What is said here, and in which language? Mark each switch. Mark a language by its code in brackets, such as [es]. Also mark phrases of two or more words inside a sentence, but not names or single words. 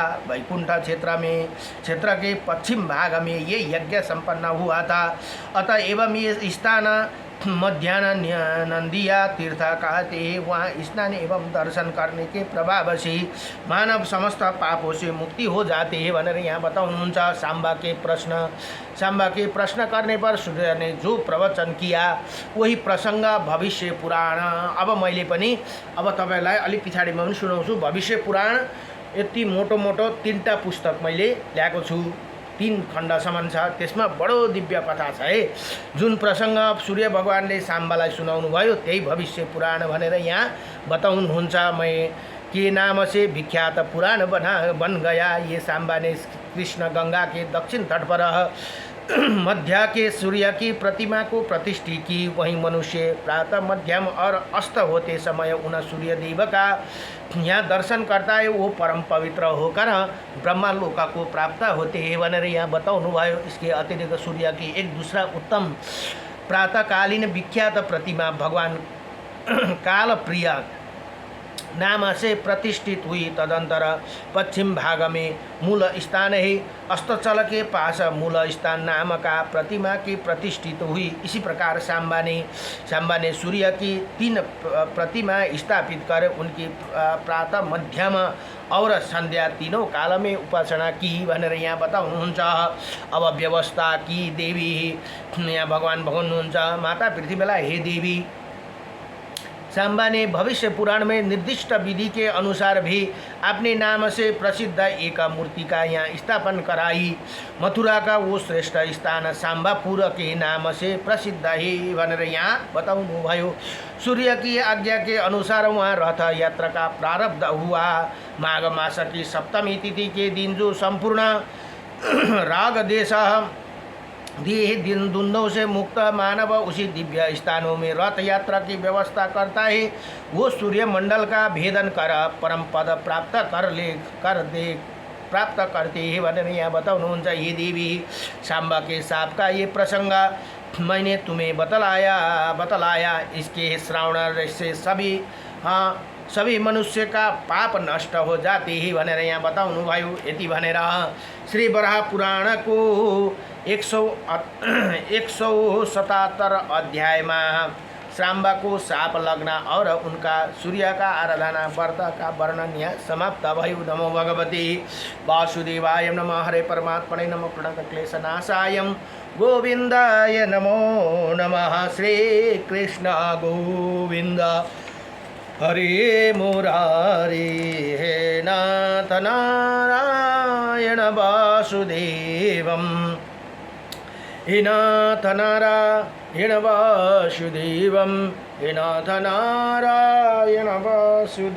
[hi] वैकुंठ क्षेत्र के पश्चिम भाग में ये यज्ञ संपन्न हुआ था। अतः एवं ये स्थान मध्यान्ह नंदिया तीर्थ कहते हैं। वहाँ स्नान एवं दर्शन करने के प्रभाव से मानव समस्त पापों से मुक्ति हो जाते हैं [ne] भनेर यहाँ बताउनुहुन्छ। [hi] सांबा के प्रश्न करने पर सूर्य ने जो प्रवचन किया वही प्रसंग भविष्य पुराण। [ne] अब मैले पनि अब तपाईलाई अलि पछाडिमा पनि सुनाउँछु। भविष्य पुराण यति मोटो 3टा पुस्तक मैले ल्याएको छु, 3 खण्डसम्म छ। त्यसमा बडो दिव्य कथा छ है। जुन प्रसंग सूर्य भगवानले सांबालाई सुनाउनु भयो त्यही भविष्य पुराण भनेर यहाँ बताउनुहुन्छ। [hi] मैं के नाम से विख्यात पुराण बन गया। ये सांबा ने कृष्ण गंगा के दक्षिण तट पर मध्य के सूर्य की प्रतिमा को प्रतिष्ठित की। वहीं मनुष्य प्रातः मध्यम और अस्त होते समय उन सूर्य देव का यहाँ दर्शन करता है, वो परम पवित्र होकर ब्रह्मा लोक को प्राप्त होते हैं [ne] भनेर यहाँ बताउनु भयो। [hi] इसके अतिरिक्त सूर्य की एक दूसरा उत्तम प्रातःकालीन विख्यात प्रतिमा भगवान कालप्रिय नाम से प्रतिष्ठित हुई। तदंतर पश्चिम भाग में मूल स्थान है, अस्ताचल के पास मूल स्थान नाम का प्रतिमा की प्रतिष्ठित हुई। इसी प्रकार सांबा ने सूर्य की 3 प्रतिमा स्थापित कर उनकी प्रातः मध्यम और संध्या तीनों काल में उपासना की [ne] भनेर यहाँ बताउनुहुन्छ। [hi] अब व्यवस्था की देवी [ne] यहाँ भगवान भन्नुहुन्छ, माता पृथ्वीलाई [hi] हे देवी, सांबा ने भविष्य पुराण में निर्दिष्ट विधि के अनुसार भी अपने नाम से प्रसिद्ध एक मूर्ति का यहाँ स्थापन कराई। मथुरा का वो श्रेष्ठ स्थान सांबापुर के नाम से प्रसिद्ध है [ne] भनेर यहाँ बताउनु भयो। [hi] सूर्य की आज्ञा के अनुसार वहाँ रथ यात्रा का प्रारब्ध हुआ। माघ मास की सप्तमी तिथि के दिन जो संपूर्ण राग देश दिन दुंदों से मुक्त मानव उसी दिव्य स्थानों में रथ यात्रा की व्यवस्था करता है। वो सूर्य मंडल का भेदन कर परम पद प्राप्त करते हैं [ne] भनेर यहाँ बताउनुहुन्छ। [hi] ये देवी, सांबा के साप का ये प्रसंग मैंने तुम्हें बतलाया। इसके श्रावण से सभी मनुष्य का पाप नष्ट हो जाते ही [ne] भनेर यहाँ बताउनु भयो। यति भनेर [hi] श्री वराह पुराण को 177 अध्याय में सांबा को साप लगना और उनका सूर्य का आराधना व्रत का वर्णन यहाँ [ne] समाप्त भयो। [sa] नमो भगवते वासुदेवाय नमः। हरे परमात्मने नमः। प्रणत क्लेशनाशाय गोविंदाय नमो नमः। श्री कृष्ण गोविंद हरे मुरारी। हे नाथ नारायण वासुदेवम, हे नाथ नारायण वासुदेवम, हे नाथ नारायण वासुदेवम।